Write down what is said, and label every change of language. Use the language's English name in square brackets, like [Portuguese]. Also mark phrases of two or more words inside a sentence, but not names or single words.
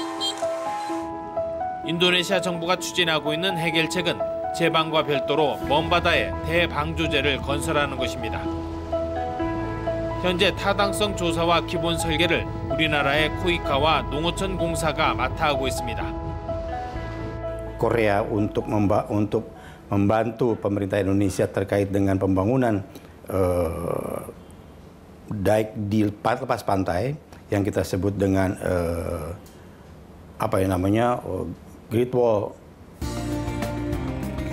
[Korean] 인도네시아 정부가 추진하고 있는 해결책은 제방과 별도로 먼 바다에 대방조제를 건설하는 것입니다. 현재 타당성 조사와 기본 설계를 우리나라의 코이카와 농어촌 공사가 맡아 하고 있습니다. [Indonesian] Korea untuk membantu pemerintah Indonesia terkait dengan pembangunan dike di lepas pantai yang kita sebut dengan [English] Great Wall.